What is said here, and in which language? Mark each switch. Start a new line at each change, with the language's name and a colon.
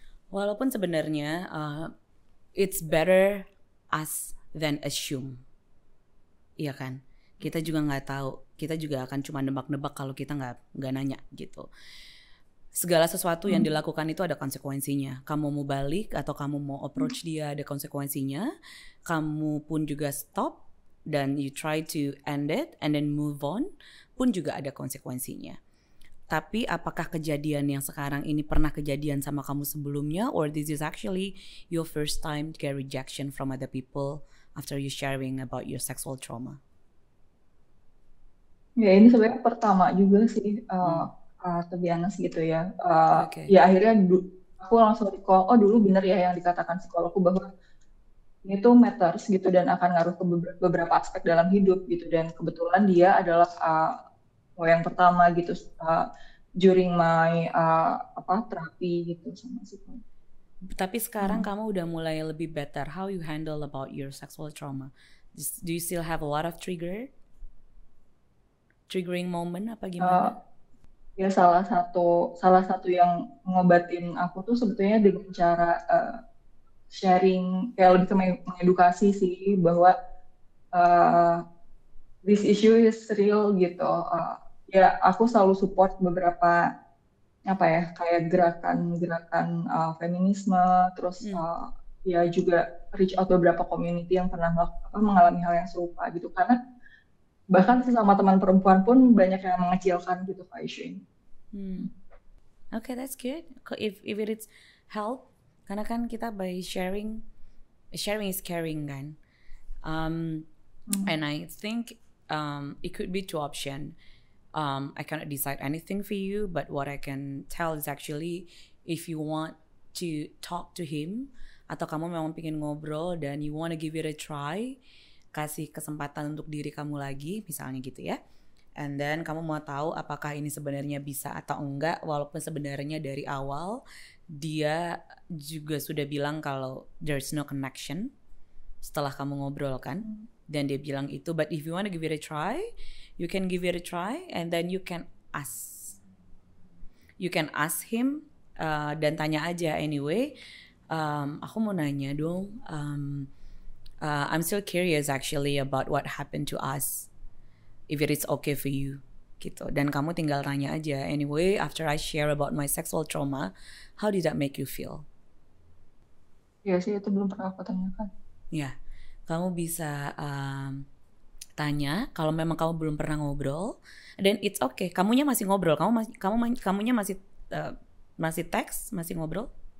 Indonesian: Walaupun sebenarnya
English: it's better ask than assume.
Indonesian: Iya kan? Kita juga nggak tahu. Kita juga akan cuma nebak-nebak kalau kita nggak nanya gitu. Segala sesuatu yang dilakukan itu ada konsekuensinya. Kamu mau balik atau kamu mau approach dia ada konsekuensinya. Kamu pun juga
English: stop dan you try to end it and then move on
Indonesian: pun juga ada konsekuensinya. Tapi apakah kejadian yang sekarang ini pernah kejadian sama kamu sebelumnya,
English: or this is actually your first time to get rejection from other people after you sharing about your sexual trauma?
Indonesian: Ya ini sebenarnya pertama juga sih,
English: to be honest
Indonesian: gitu ya. Ya akhirnya aku langsung recall, oh dulu bener ya yang dikatakan psikologku bahwa ini tuh matters gitu dan akan ngaruh ke beberapa aspek dalam hidup gitu, dan kebetulan dia adalah yang pertama gitu
English: during my
Indonesian: terapi gitu sama psikolog. Tapi sekarang kamu udah mulai lebih better.
English: How you handle about your sexual trauma? Do you still have a lot of triggering moment
Indonesian: apa gimana? Ya salah satu yang ngobatin aku tuh sebetulnya dengan cara sharing, kayak lebih ke mengedukasi sih bahwa
English: this issue is real
Indonesian: gitu. Ya aku selalu support beberapa kayak gerakan feminisme, terus ya juga reach out beberapa community yang pernah mengalami hal yang serupa gitu, karena bahkan sesama teman perempuan pun banyak yang mengecilkan gitu Kak Ishin.
English: Okay, that's good. If it's help,
Indonesian: karena kan kita
English: by sharing is caring kan. And I think it could be 2 options. I cannot decide anything for you, but what I can tell is actually if you want to talk to him
Indonesian: atau kamu memang pengen ngobrol dan
English: you want to give it a try,
Indonesian: kasih kesempatan untuk diri kamu lagi misalnya gitu ya.
English: And then
Indonesian: kamu mau tahu apakah ini sebenarnya bisa atau enggak, walaupun sebenarnya dari awal dia juga sudah bilang kalau
English: there's no connection
Indonesian: setelah kamu ngobrol kan. Dan dia bilang itu,
English: but if you want to give it a try, you can give it a try and then you can ask. you can ask him
Indonesian: dan tanya aja
English: anyway.
Indonesian: Aku mau nanya dong.
English: I'm still curious actually about what happened to us. If it is okay for you, gitu.
Indonesian: Dan kamu tinggal tanya aja.
English: Anyway, after I share about my sexual trauma, how did that make you feel?
Indonesian: Iya sih, itu belum pernah aku tanyakan. Ya, kamu bisa tanya. Kalau memang kamu belum pernah ngobrol,
English: then it's okay.
Indonesian: Kamunya masih ngobrol. Kamunya masih teks, masih ngobrol.